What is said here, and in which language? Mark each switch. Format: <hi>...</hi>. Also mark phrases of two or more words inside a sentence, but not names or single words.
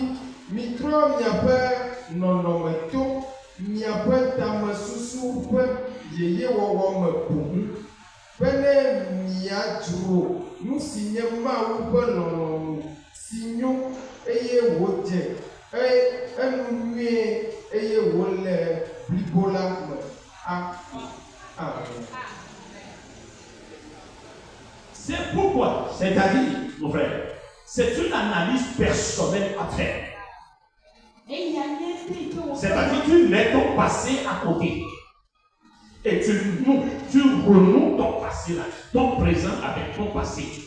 <ee>mitrɔ miaƒe nɔnɔme to miaƒe tamesusu ƒe yeyewɔwɔ me boŋ be ne miadzro nu si nye Mawu ƒe lɔlɔ̃nu si nyo eye wòdze enu nyuie eye wòle blibo la me. Amen.</ee> <fr>C'est pourquoi, c'est-à-dire, mon frère, c'est une analyse personnelle à faire. C'est-à-dire, tu mets ton passé à côté. Et tu renoues ton passé là, ton présent avec ton passé.</fr>